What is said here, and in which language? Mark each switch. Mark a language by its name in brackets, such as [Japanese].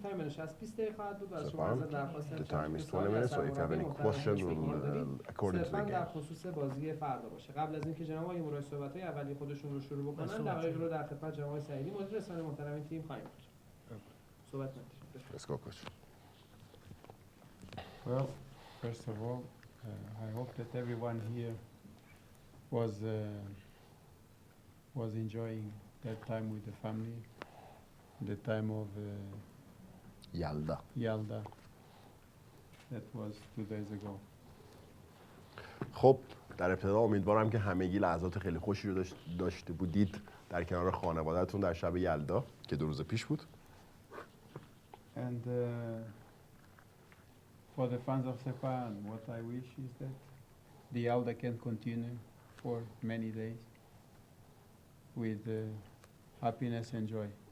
[Persian] تایم نشست 20 دقیقه خواهد بود و از شما عرض درخواست دارم که سوالی از سرمربی محترم صرفاً در خصوص بازی فردا باشه. قبل از اینکه جناب آقای مورایس صحبت‌های اولیه خودشون رو شروع بکنن دقایق رو در خدمت جناب آقای خیلی مدیر رسانه محترم این تیم خواهیم داشت. صحبت کنید. [English] Let's go, coach. Well, first of all, I hope that everyone here was enjoying that time with the family, the time of Yelda. That was 2 days ago. [Persian] خب در ابتدا امیدوارم که همگی لحظات خیلی خوشی رو داشته بودید در کنار خانواده‌تون در شب یلدا که 2 روز پیش بود. [English] And for the fans of Sepahán, what I wish is that the Yelda can continue for many days with happiness and joy.